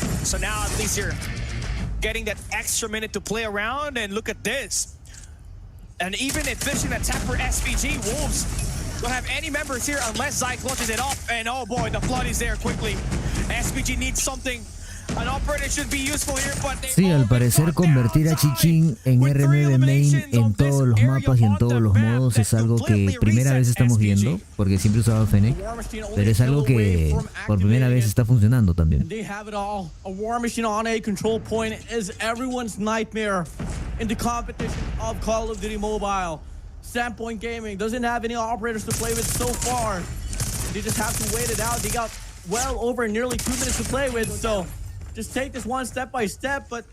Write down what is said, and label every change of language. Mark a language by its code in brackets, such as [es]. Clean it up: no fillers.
[en] So now at least you're getting that extra minute to play around, and look at this. An even efficient attack for SPG. Wolves don't have any members here unless Zai clutches it off, and oh boy, the flood is there quickly. SPG needs something. An operator should be useful here, but [es] sí, al parecer convertir a Chichin en R9 main en todos los mapas y en todos los modos es algo que primera vez estamos viendo, porque siempre usaba Fennec, pero es algo que por primera vez está funcionando también. [en] They have it all. A War Machine on a control point is everyone's nightmare in the competition of Call of Duty Mobile. Standpoint Gaming doesn't have any operators to play with so far. They just have to wait it out. They got well over nearly 2 minutes to play with, so just take this one step by step, but